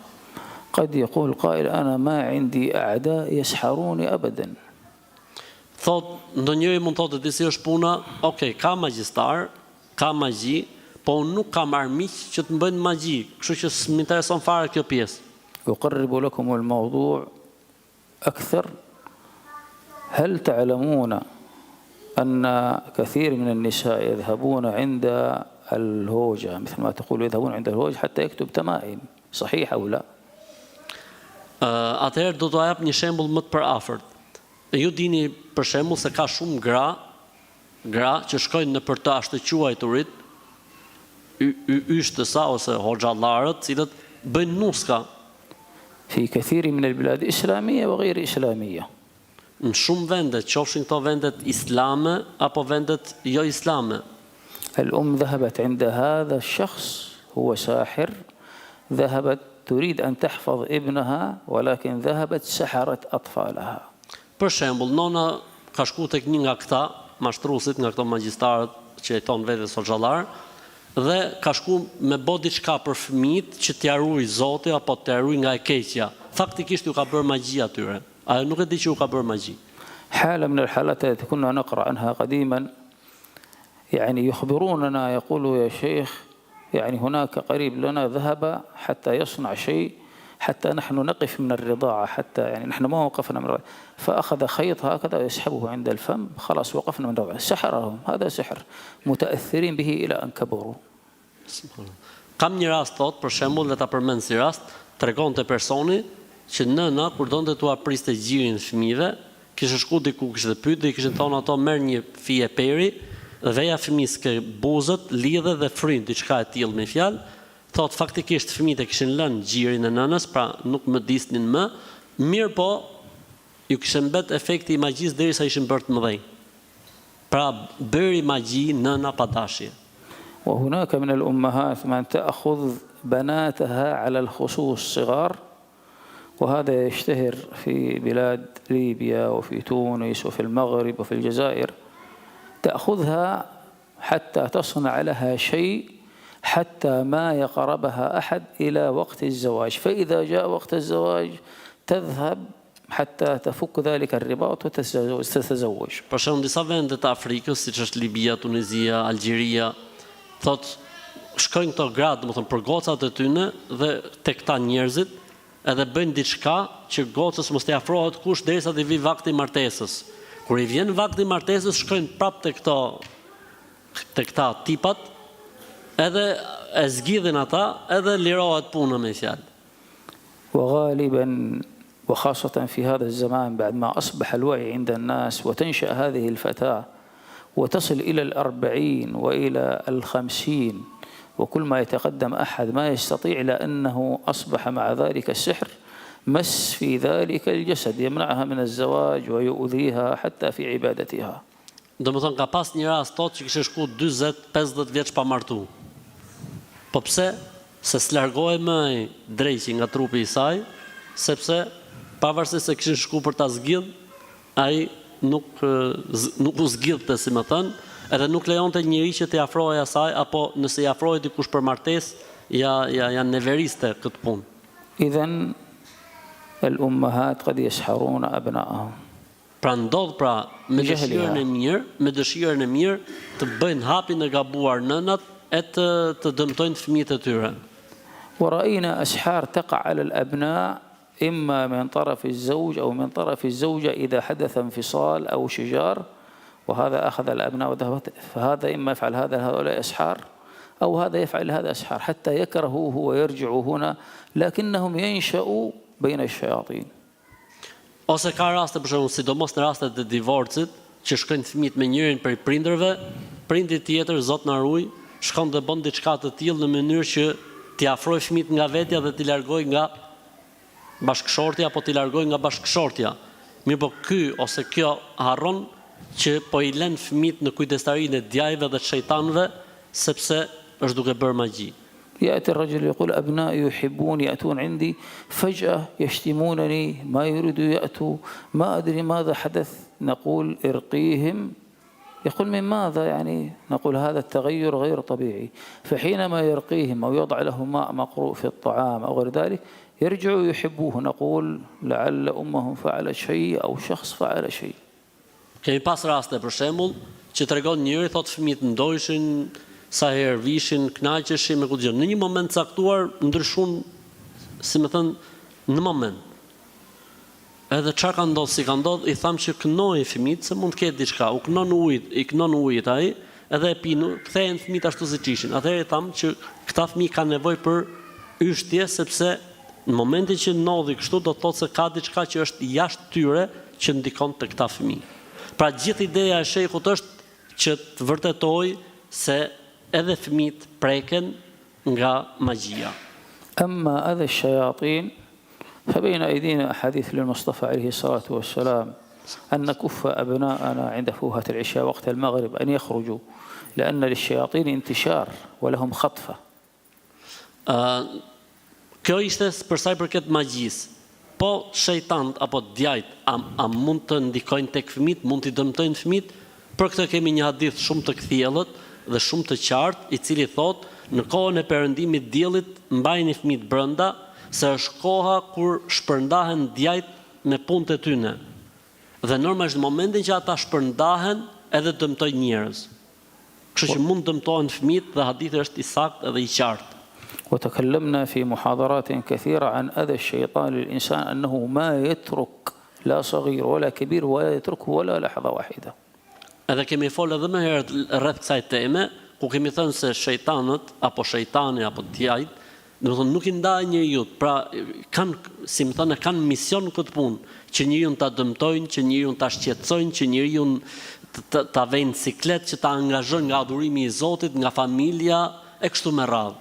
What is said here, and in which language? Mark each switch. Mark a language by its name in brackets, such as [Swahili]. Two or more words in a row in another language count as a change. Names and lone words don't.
[Arabic] قد يقول قائل أنا ما عندي أعداء يسحروني أبدا. [Albanian] Thot, ndonjëri mund thotë disi është puna, okay, ka magjistar, ka magji, po unë nuk kam armiq që të më bëjnë magji, kështu që s'më intereson fare kjo pjesë. [Arabic] أقرب لكم الموضوع أكثر. هل تعلمون أن كثير من النساء يذهبون عند الهوجة، مثل ما تقول يذهبون عند الهوجة حتى يكتب تمائم، صحيح أو لا؟ [Albanian] Atëherë do t'u jap një shembull më të përafërt. Ju dini për shembull se ka shumë gra që shkojnë në për të ashtëquajturit, yshtësa ose hoxhallarët, cilët bëjnë nuska. [Arabic] في كثير من البلاد إسلامية وغير إسلامية. [Albanian] Në shumë vende, qofshin këto vendet islame apo vendet jo islame. [Arabic] الأم ذهبت عند هذا الشخص هو ساحر، ذهبت تريد أن تحفظ ابنها ولكن ذهبت سحرت أطفالها. [Albanian] Për shembull, nona ka shku tek një nga këta mashtruesit, nga këto magjistarët që jeton vetes hoxhallar, dhe ka shku me bë diçka për fëmijët që t'ia ruaj Zoti apo t'ia ruaj nga e keqja. Faktikisht ju ka bërë magji atyre. Ajo nuk e di që ju ka bërë magji. [Arabic] حالة من الحالات التي كنا نقرأ عنها قديما، يعني يخبروننا يقولوا يا شيخ يعني هناك قريب لنا ذهب حتى يصنع شيء حتى نحن نقف من الرضاعة، حتى يعني نحن ما وقفنا من الرضاعة، فأخذ خيط هكذا ويسحبه عند الفم، خلاص وقفنا من الرضاعة، سحرهم، هذا سحر، متأثرين به إلى أن كبروا. [Albanian] Kam një rast thot, për shembull, le ta përmend si rast, tregonte personi që nëna kur donte t'u apriste gjirin fëmijëve, kishte shku diku, kishte pyet dhe i kishin thonë ato merr një fije peri, veja fëmis ke buzët, lidhe dhe fryn diçka e tillë me fjalë. Thot faktikisht fëmijët e kishin lënë gjirin e nënës, pra nuk më disnin më, mirë po ju kishte mbet efekti i magjisë derisa ishin bërë të mëdhenj. Pra bëri magji nëna pa dashje. [Arabic] وهناك من الأمهات من تأخذ بناتها على الخصوص صغار، وهذا يشتهر في بلاد ليبيا وفي تونس وفي المغرب وفي الجزائر، تأخذها حتى تصنع لها شيء حتى ما يقربها أحد إلى وقت الزواج، فإذا جاء وقت الزواج تذهب حتى تفك ذلك الرباط وتتزوج. [Albanian] Për shembull disa vende të Afrikës, siç është Libia, Tunizia, Algjeria, thot shkojnë këto gratë, domethënë për gocat e tyne dhe tek këta njerëzit, edhe bëjnë diçka që gocës mos t'i afrohet kush derisa të vi vakti i martesës. Kur i vjen vakti i martesës, shkojnë prapë tek këta tipat, edhe e zgjidhin ata, edhe lirohet puna me fjalë. [Arabic] وغالبا وخاصة في هذا الزمان بعد ما أصبح الوعي عند الناس وتنشأ هذه الفتاة وتصل إلى 40 وإلى 50، وكل ما يتقدم أحد ما يستطيع لأنه أصبح مع ذلك السحر مس في ذلك الجسد يمنعها من الزواج ويؤذيها حتى في عبادتها. [Albanian] Domethënë ka pas një rast tot që kishte shku 40-50 vjeç pa martu. Po pse? Se s'largohej më dreqi nga trupi i saj, sepse pavarësisht se kishin shku për ta zgjidh, ai nuk u zgjidhte, si më thënë, edhe nuk lejonte njëri që t'i afrohej asaj, apo nëse i afrohej dikush për martesë, ja neveriste këtë punë. [Arabic] إذن الأمهات قد يسحرون أبنائهم. [Albanian] Pra ndodh me dëshirën e mirë të bëjnë hapin e gabuar nënat e të dëmtojnë fëmijët e tyre. [Arabic] ورأينا أسحار تقع على الأبناء إما من طرف الزوج أو من طرف الزوجة إذا حدث انفصال أو شجار، وهذا أخذ الأبناء وذهبت، فهذا إما يفعل هؤلاء أسحار أو هذا يفعل هذا أسحار حتى يكرهوه ويرجعوا هنا، لكنهم ينشأوا بين الشياطين. [Albanian] Ose ka raste, për shembull, sidomos në rastet e divorcit, që shkojnë fëmijët me njërin prej prindërve, prindi tjetër, Zot na ruaj, shkon dhe bën diçka të tillë në mënyrë që t'i afroj fëmijët nga vetja dhe t'i largoj nga bashkëshortja apo t'i largoj nga bashkëshortja. Mirë po ky ose kjo harron që po i lën fëmijët në kujdestarinë e djajve dhe të shejtanëve sepse është duke bërë magji. [Arabic] يأتي الرجل يقول أبنائي يحبون يأتون عندي فجأة يشتمونني ما يريدوا يأتوا ما أدري ماذا حدث نقول ارقيهم يقول من ماذا يعني نقول هذا التغير غير طبيعي فحينما يرقيهم أو يضع لهم ماء مقروء في الطعام أو غير ذلك يرجعوا يحبوه نقول لعل أمهم فعلت شيء أو شخص فعل شيء. [Albanian] Kemi pas raste për shembull që tregon njëri thotë fëmijët ndojshin sa herë vishin, kënaqeshin me kujtë. Në një moment caktuar ndryshun, si më thënë, në moment. Edhe çfarë ka ndodhur, si ka ndodhur, i tham që kënoi fëmijët se mund të ketë diçka. U kënon ujit, i kënon ujit ai, edhe e pinu, kthehen fëmijët ashtu siç ishin. Atëherë i tham që këta fëmijë kanë nevojë për yshtje sepse në momentin që ndodhi kështu do të thotë se ka diçka që është jashtë tyre që ndikon te këta fëmijë. Pra gjithë ideja e shejkhut është që të vërtetojë se edhe fëmijët preken nga magjia. [Arabic] أما أذى الشياطين فبين أيدينا أحاديث للمصطفى عليه الصلاة والسلام أن نكف أبناءنا عند فوهة العشاء وقت المغرب أن يخرجوا لأن للشياطين انتشار ولهم خطفة. [Albanian] Kjo ishte për sa i përket magjisë. Po shejtant apo djajt a mund të ndikojnë tek fëmijët, mund t'i dëmtojnë fëmijët? Për këtë kemi një hadith shumë të kthjellët dhe shumë të qartë, i cili thotë në kohën e perëndimit diellit mbajini fëmijët brenda, se është koha kur shpërndahen djajt me punët e tyre. Dhe normalisht në momentin që ata shpërndahen, edhe dëmtojnë njerëz. Kështu që mund dëmtohen fëmijët dhe hadithi është i saktë edhe i qartë. [Arabic] وتكلمنا في محاضرات كثيرة عن أذى الشيطان للإنسان أنه ما يترك لا صغير ولا كبير ولا يتركه ولا لحظة واحدة. [Albanian] Edhe kemi folë edhe më herët rreth kësaj teme, ku kemi thënë se shejtanët apo shejtani apo djajt, domethënë nuk i ndajnë njeriu, pra kanë, si më thënë, kanë mision këtë punë, që njeriu ta dëmtojnë, që njeriu ta shqetësojnë, që njeriu ta vënë siklet, që ta angazhojnë nga adhurimi i Zotit, nga familja e kështu me radhë.